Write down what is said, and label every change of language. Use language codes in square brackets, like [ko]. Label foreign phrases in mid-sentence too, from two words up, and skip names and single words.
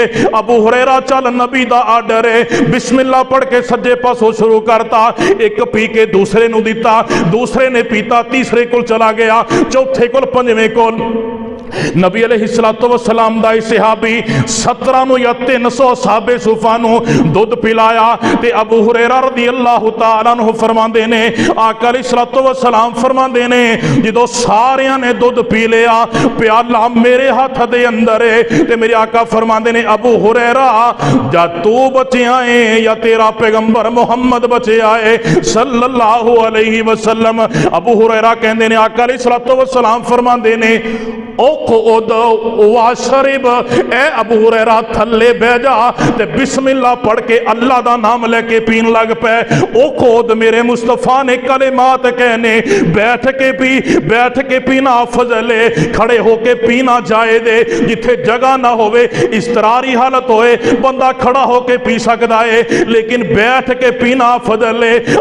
[pa] ابو ہریرہ چل نبی دا آرڈر ہے، بسم اللہ پڑھ کے سجے پاسوں شروع کرتا، ایک پی کے دوسرے نوں دتا، دوسرے نے پیتا، تیسرے کول چلا گیا، چوتھے کول، پنجویں کول. नबी [ar] عليه الصلاة والسلام [pa] دا صحابی 17 نوں یا 300 صاحب صفہ نوں دودھ پلایا. تے ابو ہریرہ [ar] رضي الله تعالى عنه [pa] فرماندے نے آقا [ar] عليه الصلاة والسلام [pa] فرماندے نے جدوں ساریاں نے دودھ پی لیا، پیالہ میرے ہاتھ دے اندر ہے، تے میرے آقا فرماندے نے ابو ہریرہ جا تو بچیا ہے یا تیرا پیغمبر محمد بچیا ہے या तेरा पैगंबर मुहम्मद बचिया है [ar] صلى الله عليه وسلم. [pa] ابو ہریرہ کہندے نے آقا [ar] عليه الصلاة والسلام [pa] فرماندے نے اے ابو ہریرہ تھلے بہہ جا تے بسم اللہ پڑھ کے اللہ دا نام لے کے پین لگ پے. او خود میرے مصطفیٰ نے کلمات کہنے، بیٹھ کے پینا فضل ہے، کھڑے ہو کے پینا جائے دے، جتھے جگہ نہ ہووے اضطراری حالت ہوئے بندہ کھڑا ہو کے پی سکتا ہے، لیکن بیٹھ کے پینا فضل ہے.